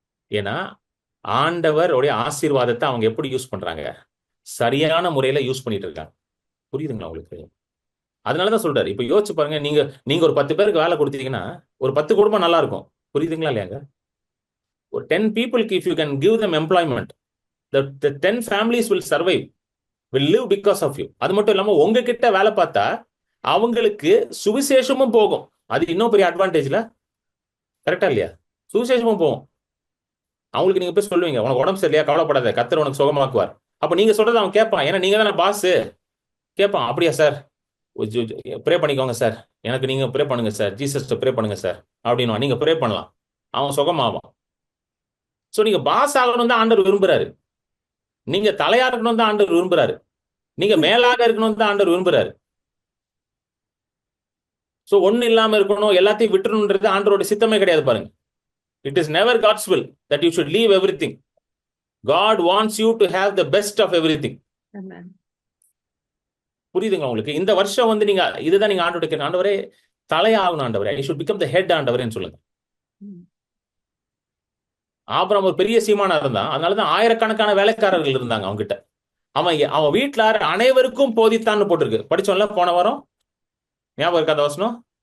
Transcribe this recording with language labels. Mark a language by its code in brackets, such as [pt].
[ta] ஏன்னா ஆண்டவருடைய ஆசீர்வாதத்தை அவங்க எப்படி யூஸ் பண்றாங்க, சரியான முறையில யூஸ் பண்ணிட்டு இருக்காங்க. புரியுதுங்களா உங்களுக்கு? அதனாலதான் சொல்றாரு. இப்ப யோசிச்சு பாருங்க, நீங்க ஒரு 10 பேருக்கு வேலை கொடுத்தீங்கன்னா ஒரு 10 குடும்பம் நல்லா இருக்கும். புரியுதுங்களா இல்லையாங்க? ஒரு 10 பீப்புளுக்கு [en] if you can give them employment, the 10 families will survive, will live because of you. [ta] அது மட்டும் இல்லாம உங்ககிட்ட வேலை பார்த்தா அவங்களுக்கு சுவிசேஷமும் போகும். அது இன்னும் பெரிய அட்வான்டேஜ்ல, கரெக்டா இல்லையா? சுவிசேஷமும் போகும். அவங்களுக்கு நீங்க போய் சொல்லுவீங்க, உனக்கு உடம்பு சரியில்லையா, கவலைப்படாத, கர்த்தர் உனக்கு சுகமாக்குவார். அப்ப நீங்க சொல்றது அவன் கேட்பான், ஏன்னா நீங்க தானே பாஸ். கேட்பான், அப்படியா சார், ப்ரே பண்ணிக்கோங்க சார், எனக்கு நீங்க ப்ரே பண்ணுங்க சார், ஜீசஸ் ப்ரே பண்ணுங்க சார் அப்படின்னு நீங்க ப்ரே பண்ணலாம், அவன் சுகமாவான். சோ நீங்க பாஸ் ஆகணும் தான் ஆண்டவர் விரும்புறாரு, நீங்க தலையா இருக்கணும் தான் ஆண்டவர் விரும்புறாரு, நீங்க மேலாக இருக்கணும் தான் ஆண்டவர் விரும்புறாரு. சோ ஒண்ணு இல்லாம இருக்கணும், எல்லாத்தையும் விட்டுறணும்ன்றது ஆண்டவரோட சித்தமே கிடையாது பாருங்க. [en] It is never God's will that you should leave everything. God wants you to have the best of everything. Amen. [ta] புரியுதுங்க உங்களுக்கு? இந்த வருஷம் வந்து நீங்க இதுதான் நீங்க ஆண்டவருக்கு, ஆண்டவரே தலையாகணும் ஆண்டவரே, [en] I should become the head [ta] ஆண்டவரேன்னு சொல்லுங்க. ஆபிரகாம் ஒரு பெரிய சீமானா இருந்தான், அதனாலதான் ஆயிரக்கணக்கான வேலைக்காரர்கள் இருந்தாங்க அவங்க கிட்ட. அவன் வீட்டுல அனைவருக்கும் போதித்தான்னு போட்டிருக்கு. படிச்சோம்ல போன வாரம், ஞாபகம் இருக்காத வசனம்?